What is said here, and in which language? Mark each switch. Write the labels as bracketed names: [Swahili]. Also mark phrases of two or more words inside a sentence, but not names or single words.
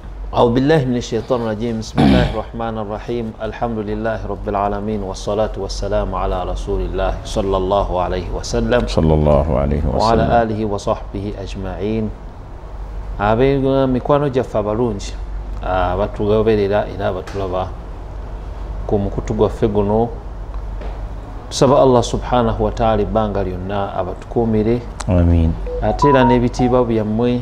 [Arabic] أعوذ بالله من الشيطان الرجيم بسم الله الرحمن الرحيم الحمد لله رب العالمين والصلاة والسلام على رسول الله صلى الله عليه وسلم وعلى آله وصحبه أجمعين [Ganda] abega mikwano jaffe abalungi abatugoberera era abatulaba ku mukutu gwaffe guno tusaba Allah [Arabic] سبحانه وتعالى [Ganda] ebbanga lyonna abatukuumire amin ate era n'ebitiibwa byammwe